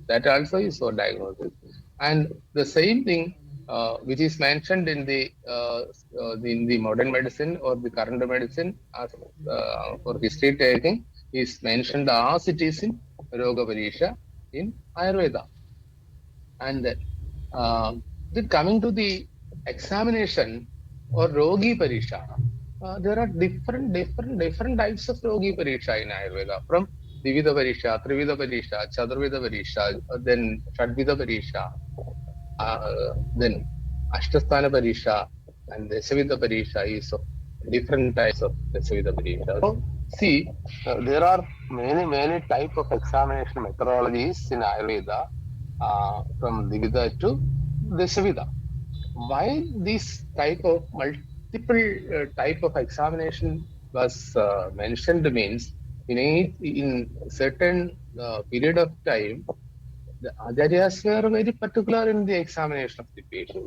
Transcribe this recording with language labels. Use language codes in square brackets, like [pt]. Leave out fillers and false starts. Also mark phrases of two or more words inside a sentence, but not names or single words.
[en] That also is for diagnosis. And the same thing which is mentioned in the modern medicine or the current medicine as for history taking is mentioned as it is in Roga Pareeksha in Ayurveda. And then coming to the examination or Rogi Pareeksha, there are different types of Rogi Pareeksha in Ayurveda, from Divida Pareeksha, Trivida Pareeksha, Chaturvida Pareeksha, then Shadvida Pareeksha, then Ashtasthana Pareeksha and Dasavida Pareeksha is of different types of Dasavida Pareeksha. So, see, there are many type of examination methodologies in Ayurveda, from Divida to Dasavida. Why this type of multiple type of examination was mentioned means in certain period of time the acharyas were very particular in the examination of the patient.